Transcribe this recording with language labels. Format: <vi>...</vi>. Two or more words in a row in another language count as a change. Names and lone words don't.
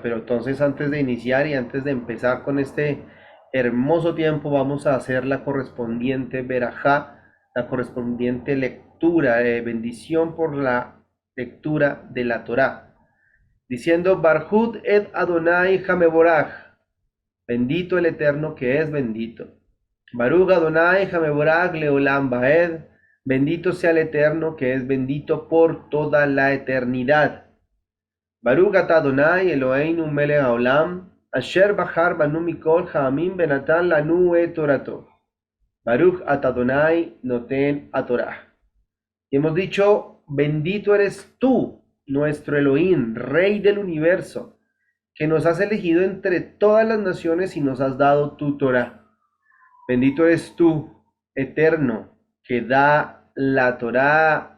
<es>Pero entonces, antes de iniciar y antes de empezar con este hermoso tiempo, vamos a hacer la correspondiente verajá, la correspondiente lectura, bendición por la lectura de la Torá, diciendo:</es> <he>ברכו את אדוני המבורך,</he> <es>bendito el Eterno que es bendito.</es> <he>ברוך אדוני המבורך לעולם ועד,</he> <es>bendito sea el Eterno que es bendito por toda la eternidad.</es> <he>ברוך אתה אדוני אלוהינו מלך העולם, אשר בחר בנו מכל העמים ונתן לנו את תורתו. ברוך אתה אדוני נותן התורה.</he> <es>Y hemos dicho, bendito eres tú, nuestro Elohim, Rey del universo, que nos has elegido entre todas las naciones y nos has dado tu Torah. Bendito eres tú, eterno, que da la Torah.</es>